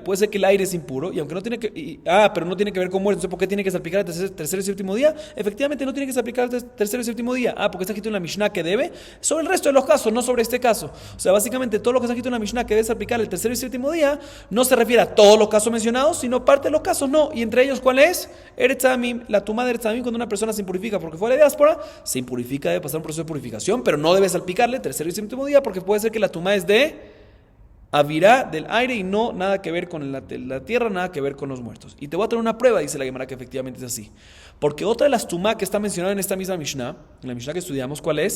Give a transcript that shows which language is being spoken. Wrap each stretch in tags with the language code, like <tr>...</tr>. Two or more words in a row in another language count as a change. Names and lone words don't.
<es>Puede ser que el aire es impuro, y aunque no tiene que, pero no tiene que ver con muerto, entonces ¿por qué tiene que salpicar el tercer y séptimo día? Efectivamente no tiene que salpicar el tercer y séptimo día. Porque está escrito en la Mishnah que debe, sobre el resto de los casos, no sobre este caso. O sea, básicamente todo lo que está escrito en la Mishnah que debe salpicar el tercer y séptimo día, no se refiere a todos los casos mencionados, sino parte de los casos no. Y entre ellos, ¿cuál es?</es> <he>Eretz Adamim,</he> <es>la tumá de</es> <he>Eretz Adamim,</he> <es>cuando una persona se impurifica porque fue a la diáspora, se impurifica, debe pasar un proceso de purificación, pero no debe salpicarle tercer y séptimo día, porque puede ser que la tumá es de avirá, del aire, y no nada que ver con la tierra, nada que ver con los muertos. Y te voy a traer una prueba, dice la Gemara, que efectivamente es así. Porque otra de las tumá que está mencionada en esta misma Mishnah, en la Mishnah que estudiamos, ¿cuál es?</es>